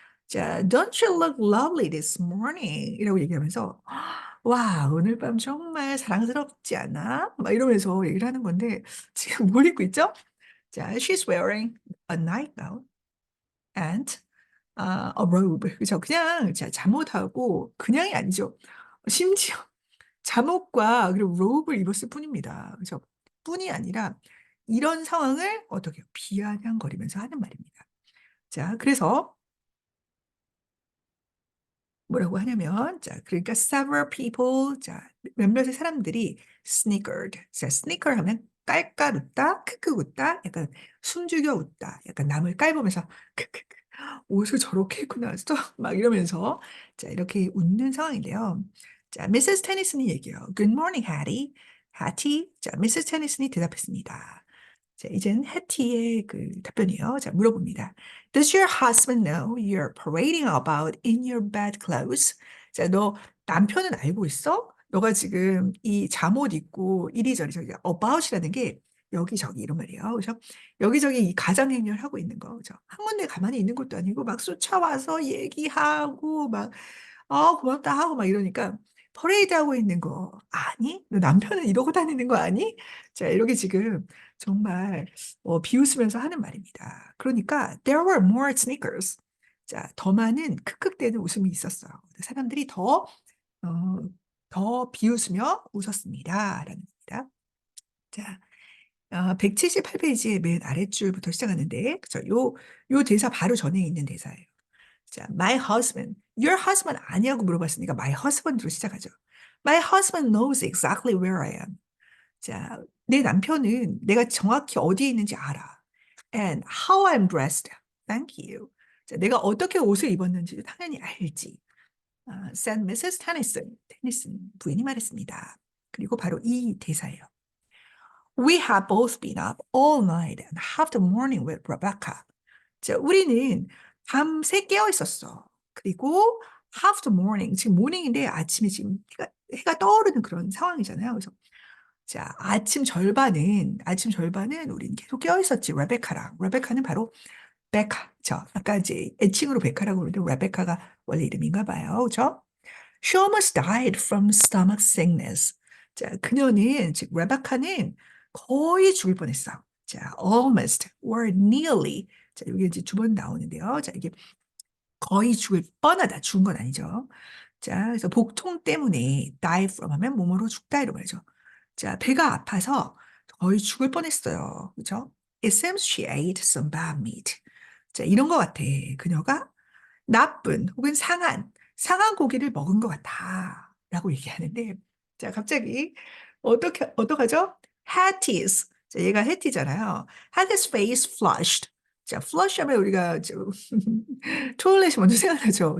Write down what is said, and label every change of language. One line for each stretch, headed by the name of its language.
English: 자, Don't you look lovely this morning?
Korean: 이라고 얘기하면서 와, 오늘 밤 정말 사랑스럽지 않아? 막 이러면서 얘기를 하는 건데 지금 뭘 입고 있죠?
English: 자, she's wearing a nightgown and a robe.
Korean: 그죠? 그냥 자, 잠옷하고 그냥이 아니죠. 심지어 잠옷과 그리고 로브를 입었을 뿐입니다. 그래서 뿐이 아니라 이런 상황을 어떻게 비아냥거리면서 하는 말입니다. 자, 그래서 뭐라고 하냐면, 자, 그러니까
English: several people,
Korean: 자, 몇몇의 사람들이 snickered. 자, snicker 하면 깔깔 웃다, 크크 웃다, 약간 숨죽여 웃다, 약간 남을 깔보면서 크크크, 옷을 저렇게 입고 나왔어? 막 이러면서 자, 이렇게 웃는 상황인데요. 자, 미세스 테니슨이 얘기해요.
English: Good morning, Hattie. Hattie.
Korean: 자, 미세스 테니슨이 대답했습니다. 자, 이제는 해티의 그 답변이에요. 자, 물어봅니다.
English: Does your husband know you're parading about in your bed clothes?
Korean: 자, 너 남편은 알고 있어? 너가 지금 이 잠옷 입고 이리저리 저기 about이라는 게 여기저기 이런 말이에요. 그죠? 여기저기 이 가장행렬 하고 있는 거. 그죠? 한 군데 가만히 있는 것도 아니고 막 쫓아와서 얘기하고 막 고맙다 하고 막 이러니까 퍼레이드 하고 있는 거 아니? 너 남편은 이러고 다니는 거 아니? 자, 이렇게 지금 정말 비웃으면서 하는 말입니다.
English: 그러니까 there were more sneakers.
Korean: 자, 더 많은 크크대는 웃음이 있었어요. 사람들이 어, 더 비웃으며 웃었습니다. 라는 겁니다. 자, 178페이지의 맨 아랫줄부터 시작하는데, 그죠? 요 대사 바로 전에 있는 대사예요. 자, my husband, your husband 아니냐고 물어봤으니까 my husband으로 시작하죠.
English: My husband knows exactly where I am. 자,
Korean: 내 남편은 내가 정확히 어디에 있는지 알아.
English: and how I'm dressed. Thank you.
Korean: 자, 내가 어떻게 옷을 입었는지 당연히 알지.
English: said Mrs. Tennyson.
Korean: 테니슨 부인이 말했습니다. 그리고 바로 이 대사예요.
English: We have both been up all night and half the morning with Rebecca.
Korean: 자, 우리는 밤새 깨어 있었어. 그리고
English: half the morning,
Korean: 지금 모닝인데 아침에 지금 해가 떠오르는 그런 상황이잖아요. 그래서 자, 아침 절반은 우리는 계속 깨어 있었지. 레베카랑. 레베카는 바로 베카. 아까 이제 애칭으로 베카라고 그러는데 레베카가 원래 이름인가 봐요. 그죠?
English: She almost died from stomach sickness.
Korean: 자, 그녀는, 즉, 레베카는 거의 죽을 뻔했어.
English: 자, almost or nearly.
Korean: 자, 이게 이제 두 번 나오는데요. 자, 이게 거의 죽을 뻔하다. 죽은 건 아니죠. 자, 그래서 복통 때문에 die from 하면 몸으로 죽다 이런 말이죠. 자, 배가 아파서 거의 죽을 뻔했어요. 그죠?
English: It seems she ate some bad meat.
Korean: 자, 이런 것 같아. 그녀가 나쁜 혹은 상한 고기를 먹은 것 같아. 라고 얘기하는데, 자, 갑자기, 어떡하죠?
English: Hattie's. 자,
Korean: 얘가 해티잖아요.
English: Hattie's face flushed.
Korean: 자, flush 하면 우리가 토일렛이 먼저 생각나죠.